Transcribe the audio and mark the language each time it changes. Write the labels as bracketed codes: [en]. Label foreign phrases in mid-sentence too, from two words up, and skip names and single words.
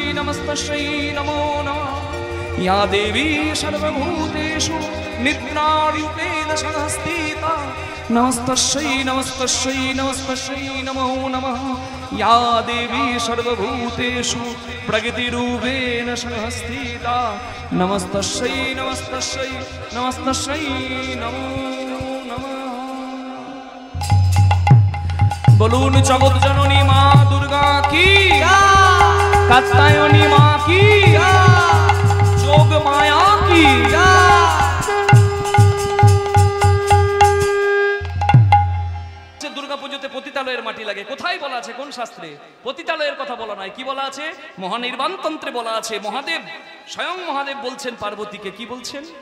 [sa] नमस्तस्यै नमो नमः या देवी सर्वभूतेषु निद्रारूपेण संस्थिता नमस्तस्यै नमस्तस्यै नमस्तस्यै नमो नमः या देवी सर्वभूतेषु प्रकृतिरूपेण संस्थिता नमस्तस्यै नमस्तस्यै नमस्तस्यै नमो नमः। [bn] বলুন জগত জননী মা দুর্গা কি কাত্যায়নী মা কি যোগ মায়া কি দুর্গা পুজোতে পতিতালয়ের মাটি লাগে কোথায় বলা আছে কোন শাস্ত্রে পতিতালয়ের কথা বলা নাই কি বলা আছে মহানির্বাণ তন্ত্রে বলা আছে মহাদেব স্বয়ং মহাদেব বলছেন পার্বতীকে কি বলছেন